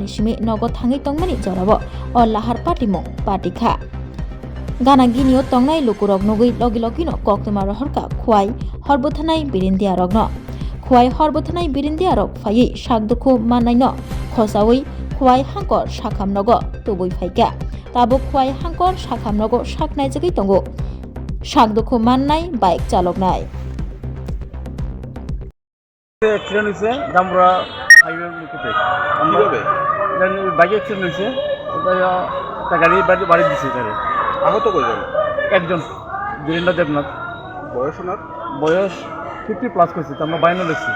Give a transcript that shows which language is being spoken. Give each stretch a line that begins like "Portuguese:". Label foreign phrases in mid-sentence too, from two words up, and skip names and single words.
Kok Borok: simi nogo thangai tongmani jorabo o lahar pati mung pati kha gana ginio tongnai lukurok nugui logi logino koktuma rohorka khuai horbothanai birindia rokno khuai horbothanai birindia rok phai sakduku mannaino khosaui khuai hangkor sakham nogo tubui phaika tabo khuai hangkor sakham nogo saknai jagui tongo sakduku mannai bike chaloknai
Bangla: অ্যাক্সিডেন্ট হয়েছে জামরা হাইওয়ের মুখেতে কিভাবে বাইক অ্যাক্সিডেন্ট হয়েছে একটা গাড়ি বাড়ি দিচ্ছে তারে আহত কয়জন? একজন বীরেন্দ্র দেবনাথ বয়স ওনার? বয়স 50+ করছে তো আমরা বাইনে লেগছি